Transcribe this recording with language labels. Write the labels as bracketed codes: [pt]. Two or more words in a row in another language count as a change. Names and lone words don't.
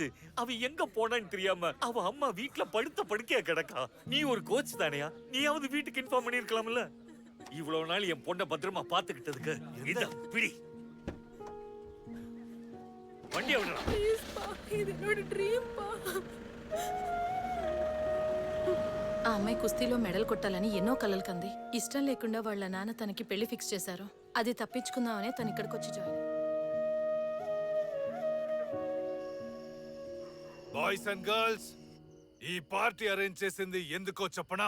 [ta] அவ எங்க போனான்னு தெரியாம அவ அம்மா வீட்டுல படுத்த படுக்கையா கிடக்கா. நீ ஒரு கோச் தானையா? நீயாவது வீட்டுக்கு இன்ஃபார்ம் பண்ணிருக்கலாம்ல. இவ்வளவு நாள் என் பொண்ணை பத்திரமா பாத்துக்கிட்டதுக்கு இந்த பிடி வண்டி விடலாம். ப்ளீஸ் பா, இது என்னோட డ్రీమ్ பா. [te] ఆ అమ్మాయి కుస్తీలో మెడల్ కొట్టాలని ఎన్నో కలలు కంది. ఇష్టం లేకుండా వాళ్ళ నాన్న తనకి పెళ్లి ఫిక్స్ చేశారు. అది తప్పించుకుందామనే తను ఇక్కడికి వచ్చి జాయిన్. [en] Boys and girls, [te] ఈ [en] party arrange [te] చేసింది ఎందుకో చెప్పనా?